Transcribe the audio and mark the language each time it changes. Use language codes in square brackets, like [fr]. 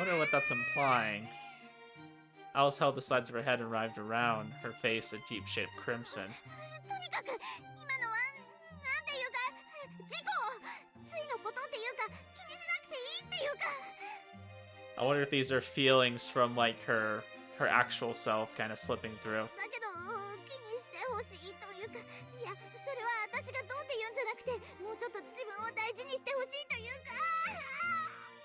[en] I wonder what that's implying. Alice held the sides of her head and writhed around, her face a deep shade of crimson. [ja] とにかく今のはなんていうか、事故、ついのことっていうか、気にしなくていいっていうか。 [en] I wonder if these are feelings from like her actual self kind of slipping through. [ja] だけど気にしてほしいというか、いやそれは私がどうって言うんじゃなくて、もうちょっと自分を大事にしてほしいというか。